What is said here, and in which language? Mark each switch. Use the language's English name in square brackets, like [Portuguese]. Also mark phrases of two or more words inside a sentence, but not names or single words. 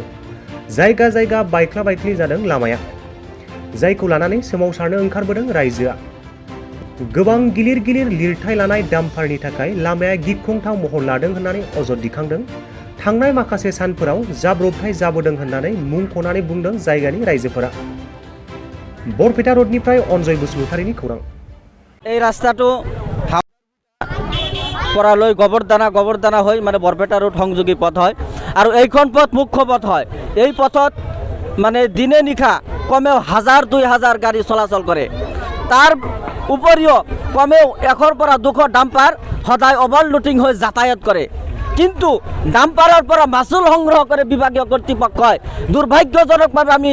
[Bodo] जायगा जायगा बायख्ला बायख्लि जादों लामाया जायखौ लानानै सोमावसारनो ओंखारबोदों रायजोआ गोबां गिलिर गिलिर लिरथाय लानाय डाम्पारनि थाखाय लामाया गिख्रंथाव महर लादों होननानै अजद दिखांदों थांनाय माखासे सानफोराव जाब्रबथाय जाबोदों होननानै मुंख'नानै बुंदों जायगानि रायजोफोरा बरपेटा रोडनिफ्राय अनजय बसुमतारीनि खौरां [Assamese] এই ৰাস্তাটো পৰালৈ গোবৰদানা হৈ মানে বৰপেটা ৰোড সংযোগী পথ হয় আৰু এইখন পথ মুখ্য পথ হয় এই পথত মানে দিনে নিশা কমেও 1000-2000 গাড়ী চলাচল কৰে তাৰ উপৰিও কমেও 100 পৰা 200 ডাম্পাৰ সদায় ওভাৰলোডিং হৈ যাতায়াত কৰে কিন্তু ডাম্পাৰৰ পৰা মাছুল সংগ্ৰহ কৰে বিভাগীয় কৰ্তৃপক্ষই দুৰ্ভাগ্যজনকভাৱে আমি